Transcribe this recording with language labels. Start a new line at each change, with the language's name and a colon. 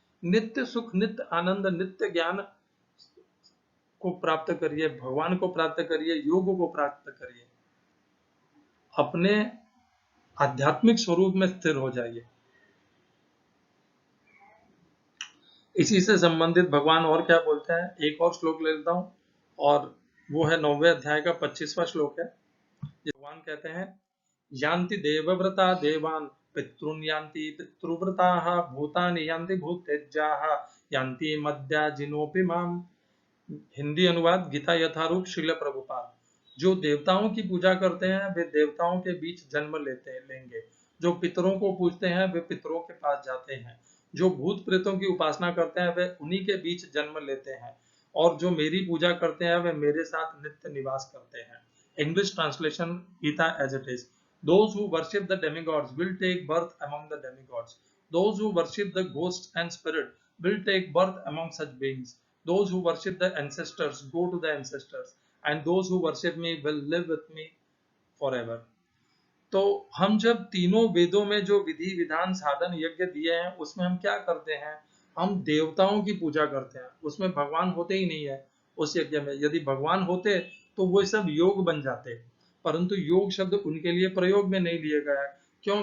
Hindi: नित्य सुख, नित्य आनंद, नित्य ज्ञान को प्राप्त करिए, भगवान को प्राप्त करिए, योग को प्राप्त करिए, अपने आध्यात्मिक स्वरूप में स्थिर हो जाइए। इसी से संबंधित भगवान और क्या बोलते हैं, एक और श्लोक ले लेता हूं, और वो है 9वें अध्याय का 25वां श्लोक है। भगवान कहते हैं,
Sanskrit: यान्ति देवव्रता देवान् पितॄन् यान्ति पितृव्रताः भूतानि यान्ति भूतेज्याः यान्ति मद्याजिनोऽपि माम्।
Hindi: हिंदी अनुवाद गीता यथारूप श्रील प्रभुपाद। जो देवताओं की पूजा करते हैं वे देवताओं के बीच जन्म लेंगे। जो पितरों को पूजते हैं वे पितरों के पास जाते हैं। जो भूत प्रेतों की उपासना करते हैं वे उन्हीं के बीच जन्म लेते हैं। और जो मेरी पूजा करते हैं वे मेरे साथ नित्य निवास करते हैं।
English: English translation Gita as it is. Those who worship the demigods will take birth among the demigods. Those who worship the ghosts and spirit will take birth among such beings. Those who worship the ancestors go to the ancestors, and those who worship me will live with me forever.
Hindi: तो हम जब तीनों वेदों में जो विधि विधान साधन यज्ञ दिए हैं उसमें हम क्या करते हैं, हम देवताओं की पूजा करते हैं। उसमें भगवान होते ही नहीं है। उस यज्ञ में यदि भगवान होते तो वो सब योग बन जाते, परंतु योग शब्द उनके लिए प्रयोग में नहीं लिया गया है। क्यों?